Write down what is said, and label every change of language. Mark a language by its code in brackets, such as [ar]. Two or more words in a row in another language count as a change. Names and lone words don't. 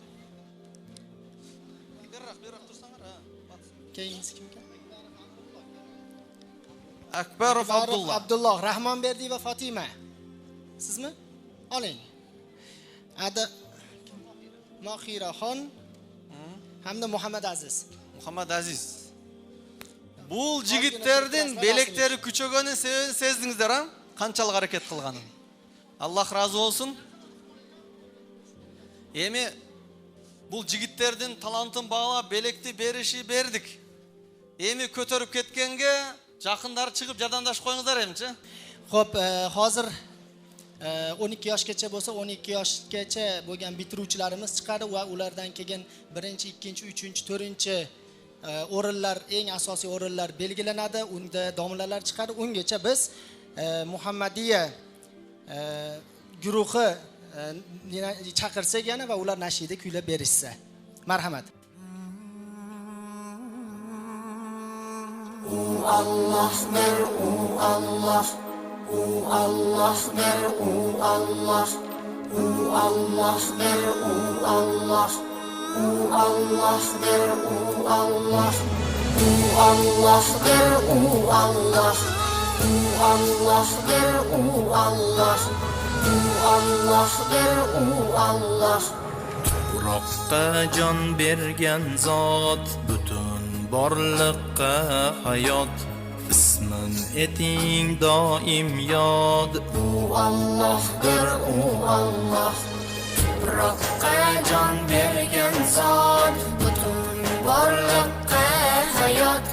[uz] Keyingi kim ekan? Akbarov Abdullah. Abdulloh, Rahmonberdiyeva Fatima. Sizmi? Oling. Mohiraxon hamda Muhammad Aziz. Muhammad Aziz. [ky] Бул жигиттердин белектери күчөгөнүн себебин сездиңиздер, а? Канчалык аракет кылганын. Аллах разы болсун. Эми бул жигиттердин талантын баалап, белекти бердик. Эми көтөрүп кеткенге жакындар чыгып жардамдашып коюңуздар эмчи? [uz] Xo'p, hozir 12 yoshgacha bo'lsa 12 yoshgacha bo'lgan bitiruvchilarimiz chiqadi va ulardan keyin 1-chi, 2-chi, 3-chi, 4-chi o'rinlar, eng asosiy o'rinlar belgilanadi. Unda domlalar chiqadi. Ungacha biz Muhammadiya guruhi chaqirsak yana va ular nashida kuylab berishsa. Marhamat. Allah'dır, Allah. Allah'dır, Allah. Allah'dır, Allah. Allah'dır, Allah. Allah'dır, Allah. Allah'dır, Allah. Allah'dır, Allah. Tuproqqa jon bergan zot, butun borliqqa hayot. İsmin eting doim yod. Allah'dır, Allah. Tuproqqa jon bergan zot, butun borliqqa hayot.